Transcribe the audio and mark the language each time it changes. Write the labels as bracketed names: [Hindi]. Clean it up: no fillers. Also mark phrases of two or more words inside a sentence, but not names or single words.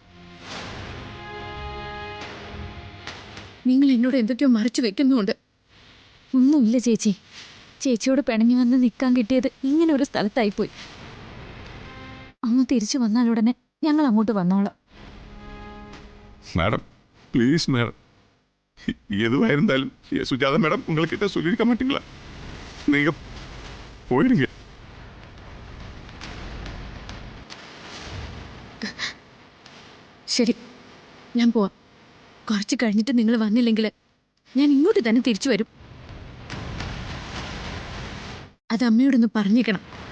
[Malayalam] നിങ്ങൾ എന്നോട് എന്തൊക്കെയോ മറച്ചു വെക്കുന്നുണ്ട്. ഒന്നുമില്ല ചേച്ചി. ചേച്ചിയോട് പിണങ്ങി വന്ന് നിൽക്കാൻ കിട്ടിയത് ഇങ്ങനെ ഒരു സ്ഥലത്തായിപ്പോയി. അങ്ങ് തിരിച്ചു വന്നാൽ ഉടനെ ഞങ്ങൾ അങ്ങോട്ട് വന്നോളാം. [English] madam please madam, [Tamil] எதுவாக இருந்தாலும் சுஜாதா மேடம் உங்கள்கிட்ட சொல்லியிருக்க மாட்டீங்களா? நீங்கள் போயிடுங்க. [Malayalam] ശരി, ഞാൻ പോവാം. കുറച്ച് കഴിഞ്ഞിട്ട് നിങ്ങൾ വന്നില്ലെങ്കിൽ ഞാൻ ഇങ്ങോട്ട് തന്നെ തിരിച്ചു വരും. അത് അമ്മയോടൊന്ന് പറഞ്ഞേക്കണം.